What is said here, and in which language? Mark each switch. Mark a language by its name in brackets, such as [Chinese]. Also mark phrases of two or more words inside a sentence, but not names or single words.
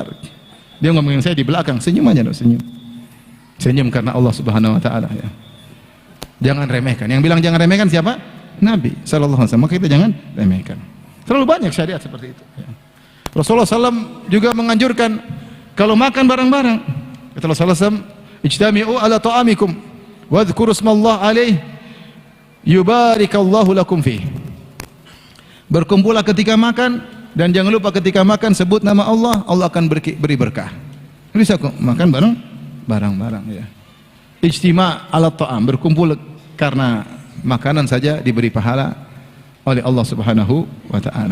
[Indonesian] Dia ngomongin saya di belakang, senyum aja dong, senyum. Senyum karena Allah [Arabic] سبحانه وتعالى, [Indonesian] ya. Jangan remehkan. Yang bilang jangan remehkan siapa? Nabi [Arabic] صلى الله عليه وسلم. [Indonesian] Maka kita jangan remehkan. Terlalu banyak syariat seperti itu, ya. Rasulullah SAW juga menganjurkan kalau makan bareng-bareng. Kata Rasulullah SAW, [Arabic] اجتمعوا على طعامكم واذكروا اسم الله عليه يبارك الله لكم فيه. [Indonesian] Berkumpullah ketika makan dan jangan lupa ketika makan sebut nama Allah, Allah akan beri berkah. Bisa kok makan bareng-bareng, ya. [Arabic] اجتماع على طعام, [Indonesian] berkumpul karena makanan saja diberi pahala oleh Allah [Arabic] سبحانه وتعالى.